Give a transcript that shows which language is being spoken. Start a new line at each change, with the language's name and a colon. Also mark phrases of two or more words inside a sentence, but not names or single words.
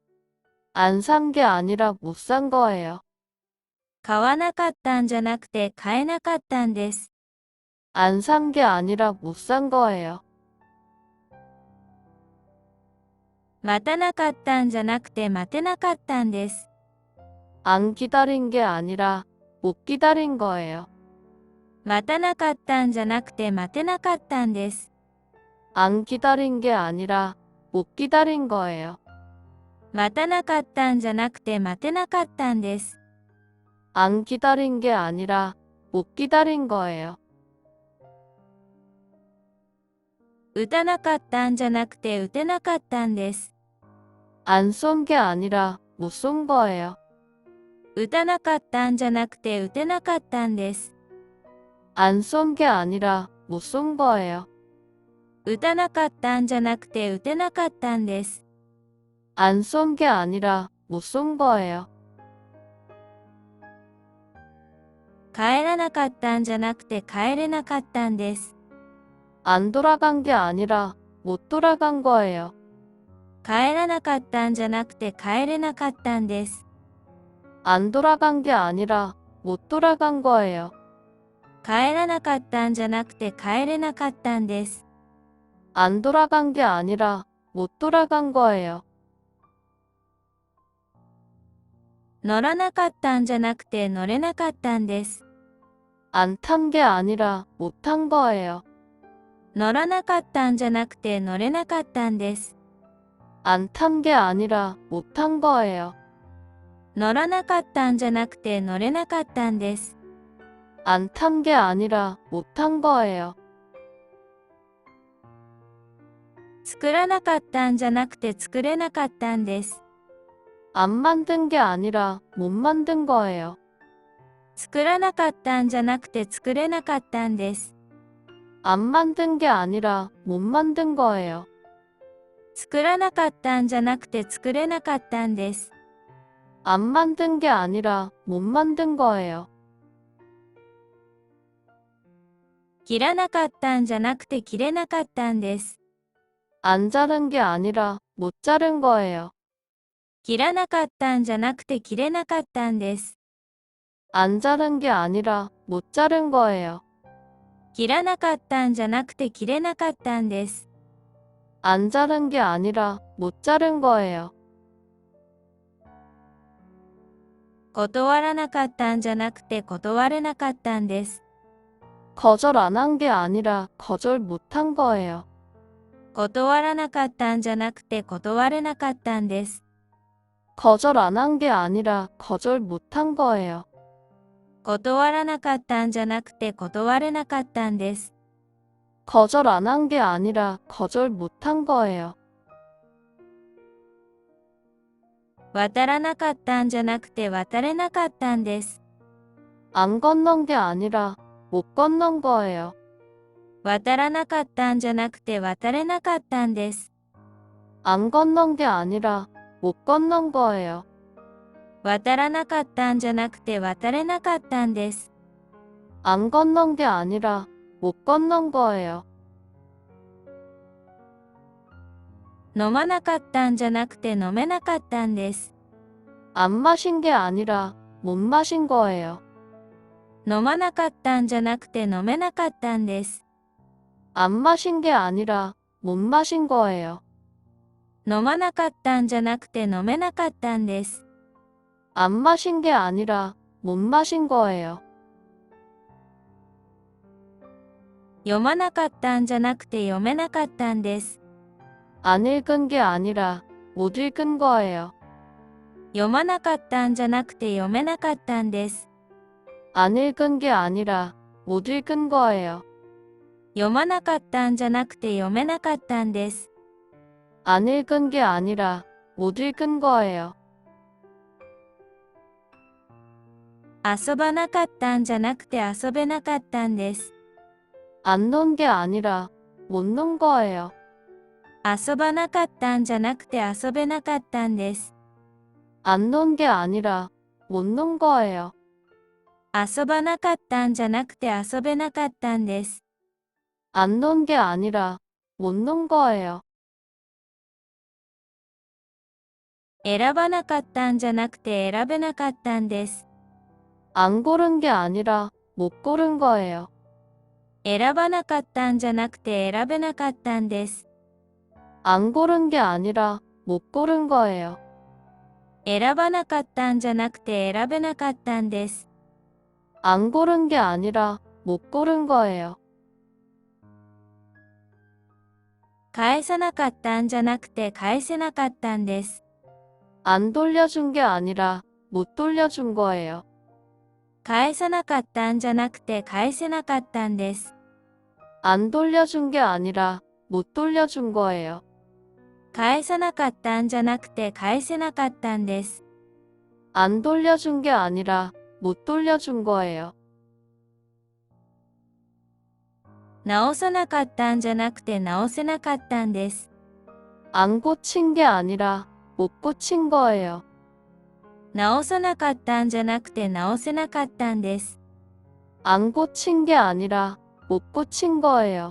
Korean: 안 산 게 아니라 못 산 거예요.
Japanese: 買わなかったんじゃなくて買えなかったんです。
Korean: 안 산 게 아니라 못 산 거예요.
Japanese: 待たなかったんじゃなくて待てなかったんです。
Korean: 안 기다린 게 아니라 못 기다린 거예요.
Japanese: 待たなかったんじゃなくて待てなかったんです。
Korean: 안 기다린 게 아니라 못 기다린 거예요.
Japanese: 待たなかったんじゃなくて待てなかったんです。
Korean: 안 기다린 게 아니라 못 기다린 거예요.
Japanese: 打たなかったんじゃなくて打てなかったんです。
Korean: 안 쏜 게 아니라 못 쏜 거예요.
Japanese: 打たなかったんじゃなくて打てなかったんです。
Korean: 안 쏜 게 아니라 못 쏜 거예요.
Japanese: 打たなかったんじゃなくて打てなかったんです。
Korean: 안 쏜 게 아니라 못 쏜 거예요.
Japanese: 帰らなかったんじゃなくて帰れなかったんです。
Korean: 안 돌아간 게 아니라 못 돌아간 거예요.
Japanese: 帰らなかったんじゃなくて帰れなかったんです。
Korean: 안 돌아간 게 아니라 못 돌아간 거예요.
Japanese: 帰らなかったんじゃなくて帰れなかったんです。
Korean: 안 돌아간 게 아니라 못 돌아간 거예요.
Japanese: 乗らなかったんじゃなくて乗れなかったんです。
Korean: 안 탄 게 아니라 못 탄 거예요.
Japanese: 乗らなかったんじゃなくて乗れなかったんです。
Korean: 안 탄 게 아니라 못 탄 거예요.
Japanese: 乗らなかったんじゃなくて乗れなかったんです。
Korean: 안 탄 게 아니라 못 탄 거예요.
Japanese: 作らなかったんじゃなくて作れなかったんです。
Korean: 안 만든 게 아니라 못 만든 거예요.
Japanese: 作らなかったんじゃなくて作れなかったんです。
Korean: 안 만든 게 아니라 못 만든 거예요.
Japanese: 作らなかったんじゃなくて作れなかったんです。
Korean: 안 만든 게 아니라 못 만든 거예요.
Japanese: 切らなかったんじゃなくて切れなかったんです。
Korean: 안 자른 게 아니라 못 자른 거예요.
Japanese: 切らなかったんじゃなくて切れなかったんです。
Korean: 안 자른 게 아니라 못 자른 거예요.
Japanese: 切らなかったんじゃなくて切れなかったんです。
Korean: 안 자른 게 아니라 못 자른 거예요.
Japanese: 断らなかったんじゃなくて断れなかったんです。
Korean: 거절 안 한 게 아니라 거절 못 한 거예요.
Japanese: 断らなかったんじゃなくて断れなかったんです。
Korean: 거절 안 한 게 아니라 거절 못 한 거예요.
Japanese: 断らなかったんじゃなくて断れなかったんです。
Korean: 거절 안 한 게 아니라 거절 못 한 거예요.
Japanese: 渡らなかったんじゃなくて渡れなかったんです。
Korean: 안 건넌 게 아니라 못 건넌 거예요.
Japanese: 渡らなかったんじゃなくて渡れなかったんです。
Korean: 안 건넌 게 아니라 못 건넌 거예요.
Japanese: 渡らなかったんじゃなくて渡れなかったんです。
Korean: 안 건넌 게 아니라 못 건넌 거예요.
Japanese: 飲まなかったんじゃなくて飲めなかったんです。
Korean: 안 마신 게 아니라 못 마신 거예요.
Japanese: 飲まなかったんじゃなくて飲めなかったんです。
Korean: 안 마신 게 아니라 못 마신 거예요.
Japanese: 飲まなかったんじゃなくて飲めなかったんです。
Korean: 안 마신 게 아니라 못 마신 거예요.
Japanese: 読まなかったんじゃなくて読めなかったんです。
Korean: 안 읽은 게 아니라 못 읽은 거예요.
Japanese: 読まなかったんじゃなくて読めなかったんです。
Korean: 안 읽은 게 아니라 못 읽은 거예요.
Japanese: 読まなかったんじゃなくて読めなかったんです。
Korean: 안 읽은 게 아니라 못 읽은 거예요.
Japanese: 遊ばなかったんじゃなくて遊べなかったんです。
Korean: 안 논 게 아니라 못 논 거예요.
Japanese: 遊ばなかったんじゃなくて遊べなかったんです。
Korean: 안 논 게 아니라 못 논 거예요.
Japanese: 遊ばなかったんじゃなくて遊べなかったんです。
Korean: 안 논 게 아니라 못 논 거예요.
Japanese: 選ばなかったんじゃなくて選べなかったんです。
Korean: 안 고른 게 아니라 못 고른 거예요.
Japanese: 選ばなかったんじゃなくて選べなかったんです。
Korean: 안 고른 게 아니라 못 고른 거예요.
Japanese: 選ばなかったんじゃなくて選べなかったんです。
Korean: 안 고른 게 아니라 못 고른 거예요.
Japanese: 返さなかったんじゃなくて返せなかったんです。
Korean: 안 돌려준 게 아니라 못 돌려준 거예요.
Japanese: 返さなかったんじゃなくて返せなかったんです。
Korean: 안 돌려준 게 아니라 못 돌려준 거예요.
Japanese: 返さなかったんじゃなくて返せなかったんです。
Korean: 안 돌려준 게 아니라 못 돌려준 거예요.
Japanese: 直さなかったんじゃなくて直せなかったんです。
Korean: 안 고친 게 아니라 못 고친 거예요.
Japanese: 直さなかったんじゃなくて直せなかったんです。
Korean: 안 고친 게 아니라 못 고친 거예요.